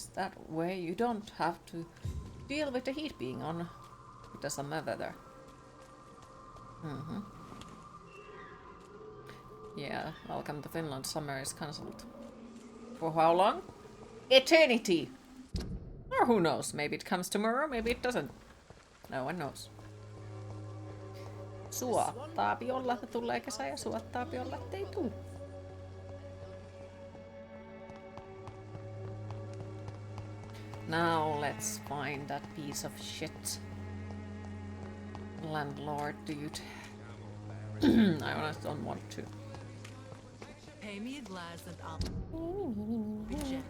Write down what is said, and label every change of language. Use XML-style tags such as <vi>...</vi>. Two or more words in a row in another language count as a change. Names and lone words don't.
<en>That way you don't have to deal with the heat being on with the summer weather. Yeah, welcome to Finland. Summer is cancelled. For how long? Eternity! Or who knows? Maybe it comes tomorrow, maybe it doesn't. No one knows.</en> <fi>Suottaapi olla, että tulee kesä ja suottaapi olla, ettei tuu.</fi> <en>Now let's find that piece of shit. Landlord dude. I honestly don't want to. Pay me a glass and I'll reject.</en>